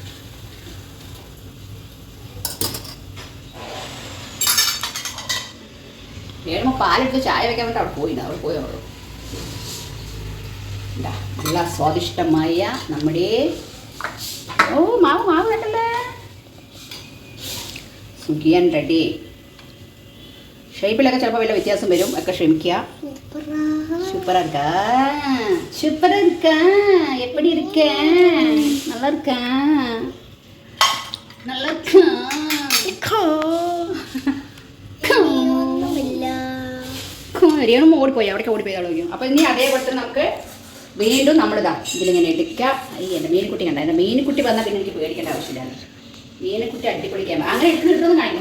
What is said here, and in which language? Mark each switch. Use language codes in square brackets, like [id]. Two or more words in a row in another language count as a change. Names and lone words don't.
[ml] വേണമോ പാലെടുത്ത് ചായ വെക്കാൻ വേണ്ടി അവിടെ പോയില്ല. അവിടെ പോയോ ഇതാ നല്ല സ്വാദിഷ്ടമായ നമ്മുടെ മാവ് കേട്ടല്ലേ സുഖിയൻ റെഡി. ഷേപ്പിലൊക്കെ ചിലപ്പോൾ വല്ല വ്യത്യാസം വരും, ഒക്കെ ക്ഷമിക്കുക. [ta] சூப்பரா இருக்கா? சூப்பரா இருக்கா? எப்படி இருக்க? நல்லா இருக்கா? நல்லா இருக்கா? [ml] രേണു ഓടിപ്പോയി, അവിടേക്ക് ഓടിപ്പോയി കളിക്കും. അപ്പോൾ ഇനി അതേപോലെ തന്നെ നമുക്ക് വീണ്ടും നമ്മളിതാ ഇതിലിങ്ങനെ എടുക്കാം. എൻ്റെ മീൻകുട്ടി കണ്ട, എൻ്റെ മീൻകുട്ടി വന്നാൽ പിന്നെ എനിക്ക് പേടിക്കേണ്ട ആവശ്യമില്ല. മീൻകുട്ടി അടിപൊളിക്കാൻ അങ്ങനെ എടുക്കുന്നതെന്ന് കാണിക്കും.